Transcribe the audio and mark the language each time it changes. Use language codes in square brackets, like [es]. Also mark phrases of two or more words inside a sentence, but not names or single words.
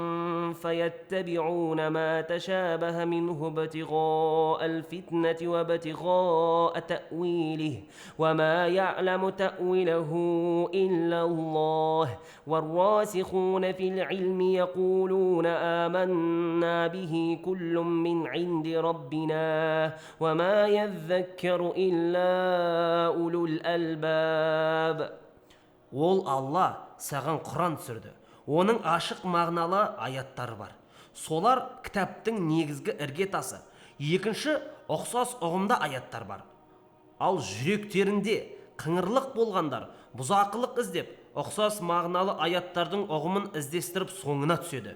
[ar] فيتبعون ما تشابه منه ابتغاء الفتنة وابتغاء تأويله وما يعلم تأويله إلا الله والراسخون في العلم يقولون آمنا به كل من عند ربنا وما يذكر إلا أولو الألباب. [kk] Ол Алла саған Құран түсірді. Оның ашық мағыналы аяттары бар. Солар кітаптың негізгі іргетасы. Екінші, ұқсас ұғымда аяттар бар. Ал жүректерінде қыңырлық болғандар бұзақылық іздеп, ұқсас мағыналы аяттардың ұғымын іздестіріп соңына түседі.